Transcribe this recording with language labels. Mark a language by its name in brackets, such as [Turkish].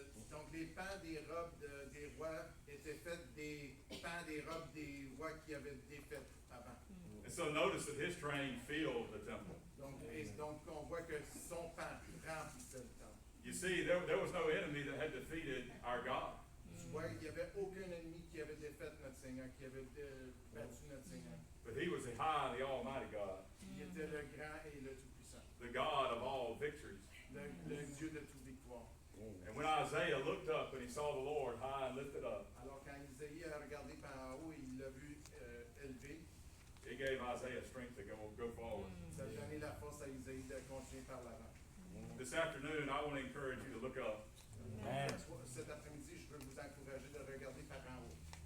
[French] donc les pans des robes des rois étaient faits des pans des robes des rois qui avaient défaites avant. [English] And so notice that his train filled the temple. [French] Donc on voit que son pan remplissait le temple. [English] You see, there was no enemy that had defeated our God. [French] Tu vois, il n'y avait aucun ennemi qui avait défait notre Seigneur, qui avait battu notre Seigneur. [English] But he was the high, the almighty God, [French] Il était le grand et le tout-puissant, [English] the God of all victories. [French] le Dieu de toute victoire. [English] And when Isaiah looked up and he saw the Lord high and lifted up, [French] Alors quand Isaïe a regardé par en haut et il l'a vu élevé, [English] it gave Isaiah strength to go forward. [French] ça a donné la force à Isaïe de continuer par l'avant. [English] This afternoon, I want to encourage you to look up. [French] Cet après-midi, je veux vous encourager de regarder par en haut.